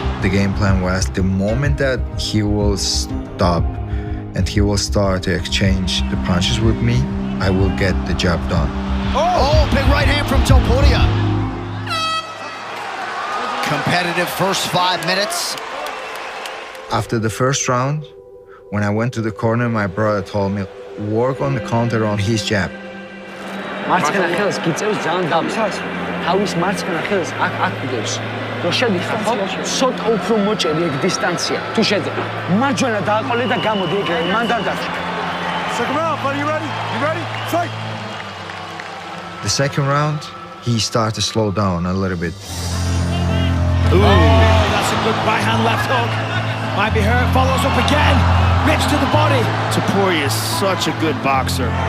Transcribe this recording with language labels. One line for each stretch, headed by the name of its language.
English: The game plan was the moment that he will stop and he will start to exchange the punches with me, I will get the job done. Oh, big right hand from Topuria. Competitive first 5 minutes. After the first round, when I went to the corner, my brother told me, work on the counter on his jab.
Georgian: მარცხენა ხელს გიწევს ძალიან დამცავს. თავის მარცხენა ხელს აქ გდევს. რო შედიხარ, ცოტა უფრო მოჭერი ეგ დისტანცია. თუ შეძე, მარჯვენა დააყოლე და გამოდი ეგ მან დარდაჭ.
English: Second round, buddy, you ready? You ready? Fight! The second round, he started to slow down a little bit. Ooh, that's a good right hand, left hook. Might be hurt, follows up again. Mitch to the body. Topuria is such a good boxer.